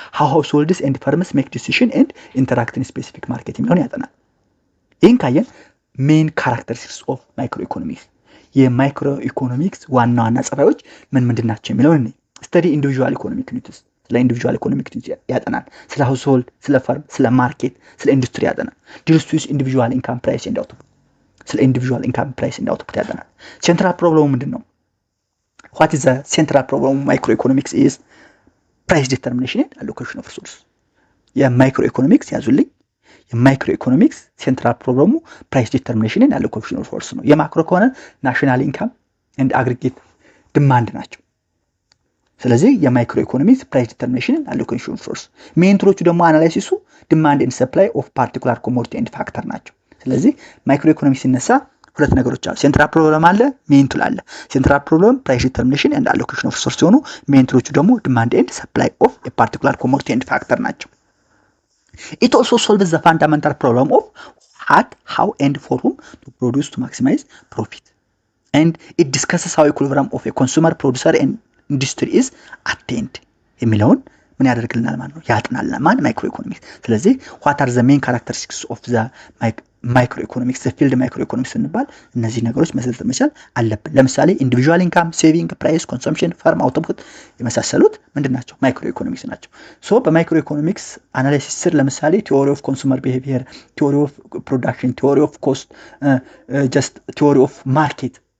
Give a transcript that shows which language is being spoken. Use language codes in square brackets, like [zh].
[en] how households and firms make decision and interact in specific market [am] የሚለውን ያጠናል። ይህን ካየን [en] ሜን ካራክተሪስቲክስ ኦፍ ማይክሮ ኢኮኖሚክስ [am] የማይክሮ ኢኮኖሚክስ ዋና ዋና ጸባዮች ምንድን ናቸው የሚለውን [en] ስተዲ ኢንዲቪጁዋል ኢኮኖሚክ ዩኒትስ [am] ስለ ኢንዲቪጁዋል ኢኮኖሚክ ዩኒትስ ያጠናል። ስለ ሃውስሆልድ፣ ስለ ፈርም፣ ስለ ማርኬት፣ ስለ ኢንዱስትሪ ያጠናል። [en] ዲልስ ዊዝ ኢንዲቪጁዋል ኢንካም ፕራይስ ኤንድ አውትፑት [am] ስለ ኢንዲቪጁዋል ኢንካም ፕራይስ ኤንድ አውትፑት ያጠናል። ሴንትራል ፕሮብሌሙ ምንድነው? [en] what is the central problem of micro economics is price determination and allocation of resources. [am] የማይክሮ ኢኮኖሚክስ ያዙልኝ። የማይክሮ ኢኮኖሚክስ ሴንትራል ፕሮብሌሙ [en] ፕራይስ ዲተርሚኔሽን ኤንድ አሎኬሽን ኦፍ ሪሶርስ [am] ነው። የማክሮ ከሆነ [en] ናሽናል ኢንካም ኤንድ አግሪጌት ዲማንድ [am] ናቸው። ስለዚህ የማይክሮ ኢኮኖሚክስ ፕራይስ ዲተርሚኔሽን ኤንድ አሎኬሽን ኦፍ ሪሶርስ፣ ሜንትሮቹ ደግሞ አናላይሲሱ [en] ዲማንድ ኤንድ ሰፕላይ ኦፍ ፓርቲኩላር ኮሞዲቲ ኤንድ ፋክተር [am] ናቸው። ስለዚህ ማይክሮ ኢኮኖሚክስ ሲነሳ ሁለት ነገሮች አሉ። ሴንትራል ፕሮብለም አለ፣ ሜንቱል አለ። ሴንትራል ፕሮብለም [en] ፕራይስ ዲተርሚኔሽን ኤንድ አሎኬሽን ኦፍ ሪሶርስ [am] ሲሆኑ ሜንትሮቹ ደግሞ [en] ዲማንድ ኤንድ ሰፕላይ ኦፍ ኤ ፓርቲኩላር ኮሞዲቲ ኤንድ ፋክተር [am] ናቸው። [en] It also solves the fundamental problem of what, how and for whom to produce to maximize profit. And it discusses how equilibrium of a consumer, producer and industry is attained. [am] የሚለውን ምን ያደርግልናል ማለት ነው? ያጥናልናል ማለት ማይክሮ ኢኮኖሚክስ። ስለዚህ [en] what are the main characteristics of the [am] ማይክሮ ኢኮኖሚክስ ፊልድ ማይክሮ ኢኮኖሚክስ እንባል እነዚህ ነገሮች መሰረት መቻል አለብን። ለምሳሌ ኢንዲቪጁዋል ኢንካም፣ ሴቪንግ፣ ፕራይስ፣ ኮንሰምፕሽን፣ ፈርም፣ አውትፑት የመሳሰሉት ምንድናቸው? ማይክሮ ኢኮኖሚክስ ናቸው። ሶ በማይክሮ ኢኮኖሚክስ አናላይሲስ ስር ለምሳሌ [en] ቲዮሪ ኦፍ ኮንሱመር ቢሄቪየር፣ [am] ቲዮሪ ኦፍ ፕሮዳክሽን፣ ቲዮሪ ኦፍ ኮስት፣ ጀስት ቲዮሪ ኦፍ ማርኬት፣